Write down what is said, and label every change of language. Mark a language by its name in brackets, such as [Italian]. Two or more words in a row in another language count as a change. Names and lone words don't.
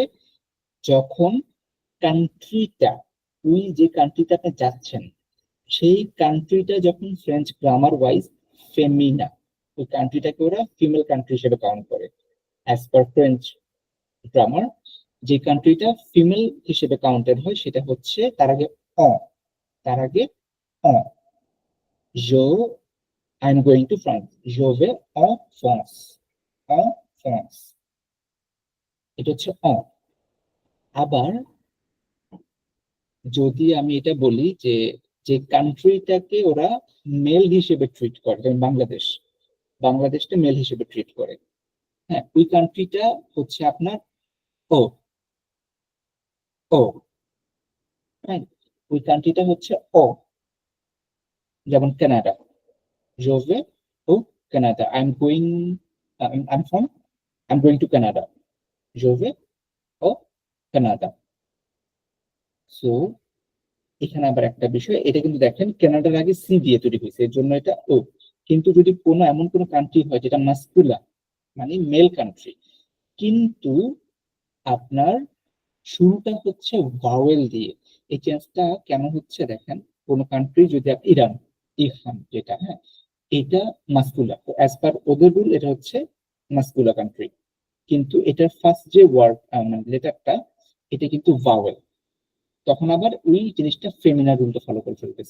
[Bangla] যখন কান্ট্রিটা, ওই যে কান্ট্রিতে আপনি যাচ্ছেন সেই কান্ট্রিটা যখন [English] French grammar wise [Bangla] ফেমিনা, ওই কান্ট্রিটাকে ওরা [English] female country [Bangla] হিসেবে কাউন্ট করে। [English] as per French grammar [Bangla] যে কান্ট্রিটা ফিমেল হিসেবে কাউন্টেড হয় সেটা হচ্ছে তার আগে অ, তার আগে অ। [French] Je, [English] I'm going to France. [French] Je vais en France. En France. [Bangla] এটা হচ্ছে অ। আবার যদি আমি এটা বলি যে যে কান্ট্রিটাকে ওরা মেল হিসেবে ট্রিট করে, যেমন বাংলাদেশ, বাংলাদেশটা মেল হিসেবে ট্রিট করে, হ্যাঁ, ওই কান্ট্রিটা হচ্ছে আপনার ও, ও, হ্যাঁ, ওই কান্ট্রিটা হচ্ছে ও। যেমন কানাডা, [French] je vais au Canada. [English] I'm going to Canada. [French] Je vais au Canada. [Bangla] সো এখানে আবার একটা বিষয়, এটা কিন্তু দেখেন কানাডার আগে সি দিয়ে তৈরি হয়েছে, এর জন্য এটা ও। কিন্তু যদি কোনো এমন কোনো কান্ট্রি হয় যেটা মাস্কুলা, মানে [English] male country, [Bangla] কিন্তু আপনার শুরুটা হচ্ছে ভাওয়েল দিয়ে, এই চেঞ্জটা কেন হচ্ছে দেখেন, কোন কান্ট্রি যদি ইরান, ইরফান যেটা, হ্যাঁ, এটা মাস্কুলা, তো [English] as per [Bangla] ওদের রুল এটা হচ্ছে মাস্কুলা কান্ট্রি, কিন্তু এটার ফার্স্ট যে ওয়ার্ড মানে লেটারটা, এটা কিন্তু ভাওয়েল, তখন আবার ওই জিনিসটা ফেমিনার রুলটা ফলো করে ফেলতেছে।